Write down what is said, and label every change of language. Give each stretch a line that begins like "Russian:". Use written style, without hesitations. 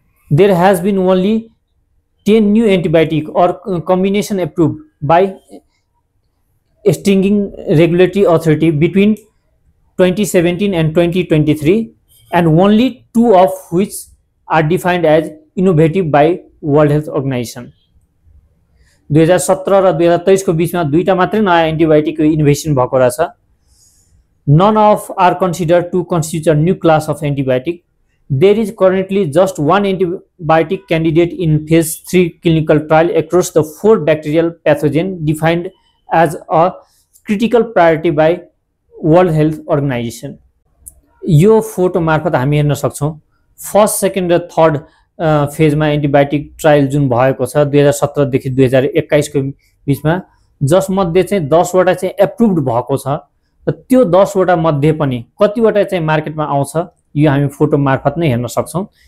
English: There has been only 10 new antibiotic or combination approved by stringent regulatory authority between 2017 and 2023, and only 2 of which are defined as innovative by World Health Organization.
Nepali: 2017 र 2023 को बीचमा दुईटा मात्रै नयाँ antibiotic innovation भएको रहेछ।
English: None of are considered to constitute a new class of antibiotic. There is currently just one antibiotic candidate in phase 3 clinical trial across the 4 bacterial pathogen defined as a critical priority by World Health Organization.
Nepali: यो photo मार्फत हामी हेर्न सक्छौं first, second र third फेजमा antibiotic trial जुन भएको छ 2017 देखि 2021 को बीचमा, जसमध्ये चाहिँ 10 वटा चाहिँ एप्रुभड भएको छ र त्यो 10 वटा मध्ये पनि कतिवटा चाहिँ मार्केटमा आउँछ यो हामी फोटो मार्फत नै हेर्न सक्छौं।